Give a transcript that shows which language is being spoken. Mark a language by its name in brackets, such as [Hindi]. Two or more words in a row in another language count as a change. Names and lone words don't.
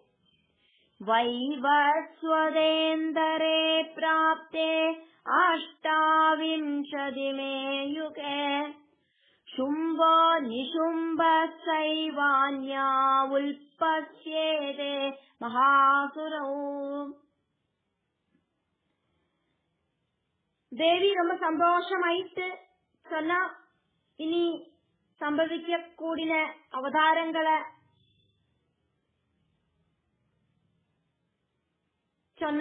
[Sanskrit] वैवस्वदेन्दरे प्राप्ते अष्टाविंशतिमे युगे शुम्भो निशुम्भसैवान्या उल्पस्येते महासुरौ. [Tamil] தேவி ரொம்ப சந்தோஷமாயிட்டு சொன்னா, இனி சம்பவிக்க கூடின அவதாரங்களை சொன்னா.